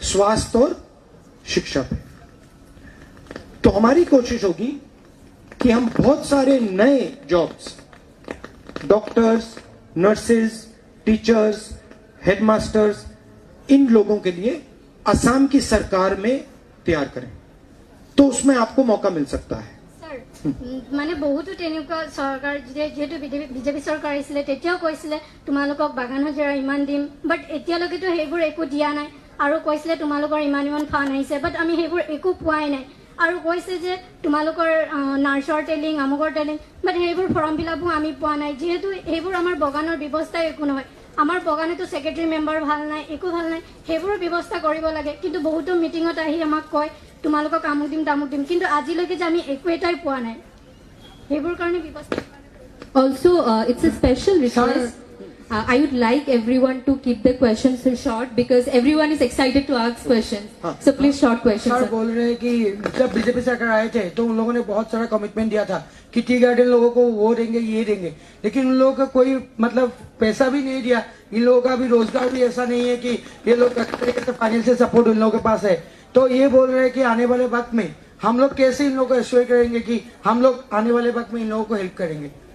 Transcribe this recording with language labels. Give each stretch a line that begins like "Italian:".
Hindi: स्वास्थ्य और शिक्षा पे। तो हमारी कोशिश होगी कि हम बहुत सारे नए jobs, doctors, nurses, teachers, headmasters, इन लोगों के लिए असम की सरकार में तैयार करें, तो उसमें आपको मौका मिल सकता है।
Assamese: মানে বহুতো তেনেকুৱা চৰকাৰ যিহেতু বিজেপি চৰকাৰ আহিছিলে তেতিয়াও কৈছিলে তোমালোকক বাগান হাজিৰা ইমান দিম, বাট এতিয়ালৈকেতো সেইবোৰ একো দিয়া নাই। আৰু কৈছিলে তোমালোকৰ ইমান ফাণ্ড আহিছে, বাট আমি সেইবোৰ একো পোৱাই নাই। আৰু কৈছে যে তোমালোকৰ নাৰ্ছৰ ট্ৰেইনিং, আমুকৰ ট্ৰেইনিং, বাট সেইবোৰ ফৰ্ম ফিল আপো আমি পোৱা নাই। যিহেতু সেইবোৰ আমাৰ বাগানৰ ব্যৱস্থাই একো নহয়। আমাৰ বাগানেতো ছেক্ৰেটাৰী মেম্বাৰ ভাল নাই, একো ভাল নাই। সেইবোৰৰ ব্যৱস্থা কৰিব লাগে, কিন্তু বহুতো মিটিঙত আহি আমাক কয় তোমালোকক আমুক দিম তামুক দিম, কিন্তু আজিলৈকে যে আমি একো এটাই পোৱা নাই। সেইবোৰ কাৰণে ব্যৱস্থা
English: Also, it's a special request. I would like everyone to keep the questions short because everyone is excited to ask questions. So please short questions.
Hindi: Sir
English: sir.
Hindi: बोल रहे हैं कि जब बीजेपी सरकार आए थे तो उन लोगों ने बहुत सारा कमिटमेंट दिया था कि टी गार्डन लोगों को वो देंगे ये देंगे, लेकिन उन लोगों का कोई मतलब पैसा भी नहीं दिया। इन लोगों का भी रोजगार भी ऐसा नहीं है कि ये लोग फाइनेंशियल सपोर्ट इन लोगों के पास है। तो ये बोल रहे हैं कि आने वाले वक्त में हम लोग कैसे इन लोगों को एश्योर करेंगे कि हम लोग आने वाले वक्त में इन लोगों को हेल्प करेंगे।